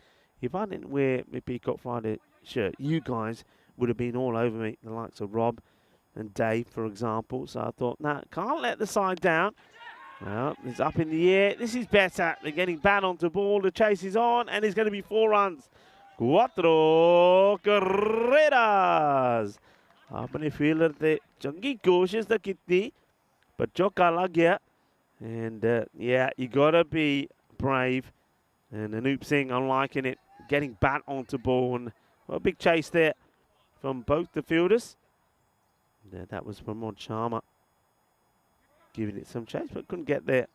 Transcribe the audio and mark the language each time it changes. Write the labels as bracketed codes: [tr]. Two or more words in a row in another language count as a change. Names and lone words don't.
[en] If I didn't wear my Peacock Friday shirt, you guys would have been all over me, the likes of Rob and Dave, for example. So I thought, nah, can't let the side down. Well, it's up in the air. This is better. They're getting back onto ball. The chase is on, and it's going to be 4 runs. [es] Cuatro carreras. [hi] अपने फील्डर थे चंगी कोशिश तो कितनी पर चौका लग गया. [en] And yeah, you gotta be brave. And Anoop Singh, I'm liking it, getting back onto ball, and well, a big chase there from both the fielders. Yeah, that was Pramod Sharma giving it some chase, but couldn't get there.